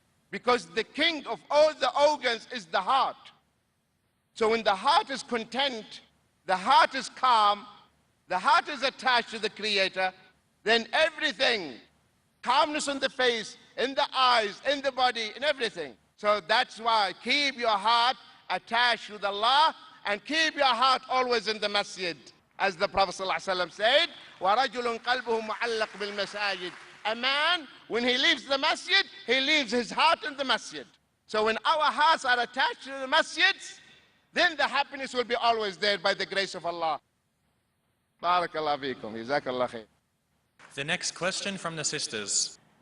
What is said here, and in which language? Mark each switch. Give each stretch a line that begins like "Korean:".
English: Because the king of all the organs is the heart. So when the heart is content, the heart is calm, the heart is attached to the creator, then everything, calmness on the face, in the eyes, in the body, in everything. So that's why keep your heart attached with Allah and keep your heart always in the masjid. As the Prophet ﷺ said,
Arabic: وَرَجُلٌ قَلْبُهُ مُعَلَّقٌ بِالْمَسَاجِدِ.
English: A man, when he leaves the masjid, he leaves his heart in the masjid. So when our hearts are attached to the masjids, then the happiness will be always there by the grace of Allah. Barakallah feekum. Jazakallah khair. The next question from the sisters.